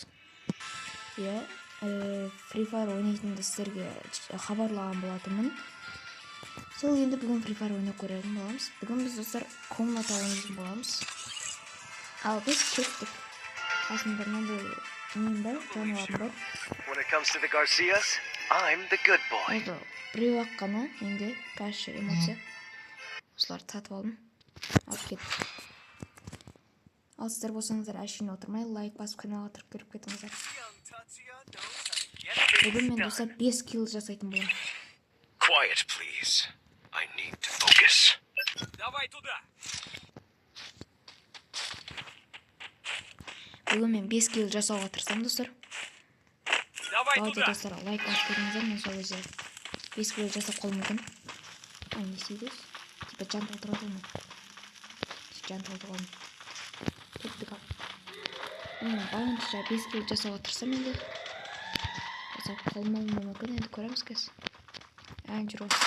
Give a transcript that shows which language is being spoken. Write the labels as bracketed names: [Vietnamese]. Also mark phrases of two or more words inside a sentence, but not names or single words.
[Kazakh] Иә, Free Fire ойнайтынды сіздерге хабарлаған болатынмын. Сол енді бүгін Free Fire ойнап көретін боламыз. Бүгін біз достар комната ойнайтын боламыз. Ал біз кеттік. Қасымда мынандай нем бар, жануарым бар. [English] When it comes to the Garcias, I'm the good boy. [Kazakh] Біреу ақ қана менде кәші эмоция. Осыларды сатып алдым. Алып кеттік. Ал сіздер болсаңыздар әшейін отырмай, лайк басып каналға кіріп кетіңіздер. Бүгін мен достар 5 килл жасайтын боламын. [English] Quiet, please. I need to focus. [Russian] Давай туда. [Kazakh] Бүгін мен 5 килл жасауға тырысамын достар. [Russian] Давай Давайте туда. [Kazakh] достар, лайк басып кетіңіздер, мен сол кезде 5 килл жасап қалуым мүмкін. Не істейді? Типа жан толтырады ма? Жан толтырған. Кеттік ал. Баланша 5 килл жасауға тырысам енді. Жасап қалмауым мүмкін, енді көреміз кез. Жүру.